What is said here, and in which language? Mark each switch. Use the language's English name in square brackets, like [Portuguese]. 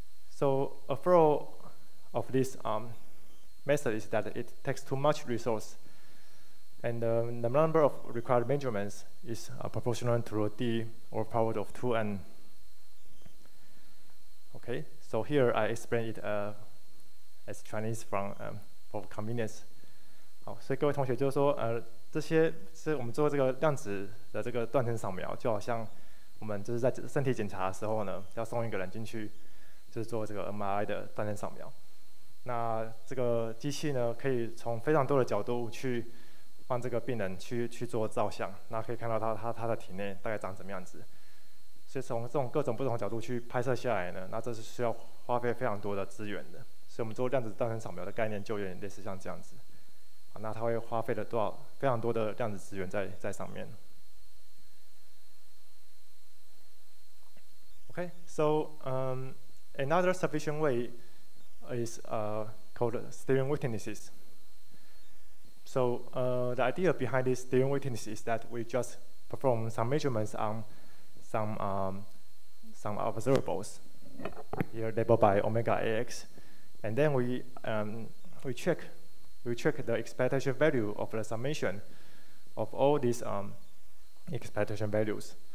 [English] So a flaw of this method is that it takes too much resource, and the number of required measurements is proportional to d or power of 2n. Okay, so here I explain it as Chinese for convenience. [Chinese] 好，所以各位同学就是说，这些是我们做这个量子的这个断层扫描，就好像我们就是在身体检查的时候呢，要送一个人进去，就是做这个 MRI 的断层扫描。那这个机器呢，可以从非常多的角度去帮这个病人去做照相，那可以看到他的体内大概长怎么样子。所以从这种各种不同的角度去拍摄下来呢，那这是需要花费非常多的资源的。所以我们做量子断层扫描的概念就有点类似像这样子。那它会花费了非常多的量子资源在上面。 [English] Okay, so another sufficient way is called steering weaknesses. So the idea behind this steering weakness is that we just perform some measurements on some observables, here labeled by omega AX, and then we check the expectation value of the summation of all these expectation values.